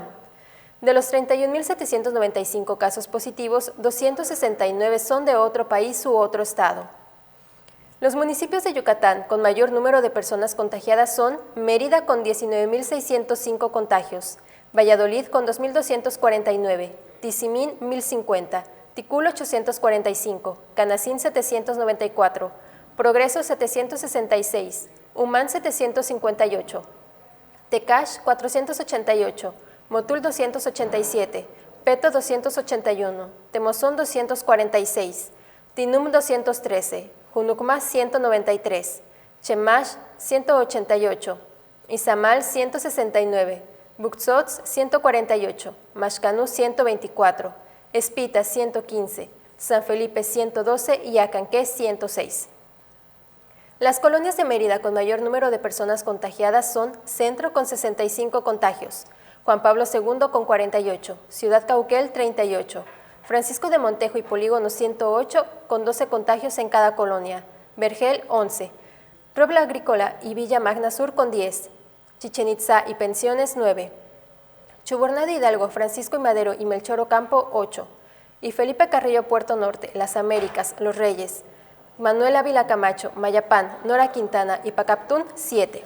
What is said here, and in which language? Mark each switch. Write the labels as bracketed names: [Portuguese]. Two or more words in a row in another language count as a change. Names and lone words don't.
[Spanish] De los 31.795 casos positivos, 269 son de otro país u otro estado. Los municipios de Yucatán con mayor número de personas contagiadas son Mérida con 19.605 contagios, Valladolid con 2.249, Tizimín 1.050, Ticul 845, Canacín 794, Progreso 766, Humán 758, Tecash 488, Motul 287, Peto 281, Temozón 246, Tinum 213, Junucma 193, Chemash 188, Izamal 169, Buxots 148, Maxcanú 124, Espita 115, San Felipe 112 y Acanqué 106. Las colonias de Mérida con mayor número de personas contagiadas son Centro con 65 contagios, Juan Pablo II con 48, Ciudad Cauquel 38, Francisco de Montejo y Polígono 108 con 12 contagios en cada colonia, Vergel 11, Puebla Agrícola y Villa Magna Sur con 10, Chichén Itzá y Pensiones 9, Chuburná Hidalgo, Francisco y Madero y Melchor Ocampo 8, y Felipe Carrillo Puerto Norte, Las Américas, Los Reyes, Manuel Ávila Camacho, Mayapán, Nora Quintana y Pacaptún 7.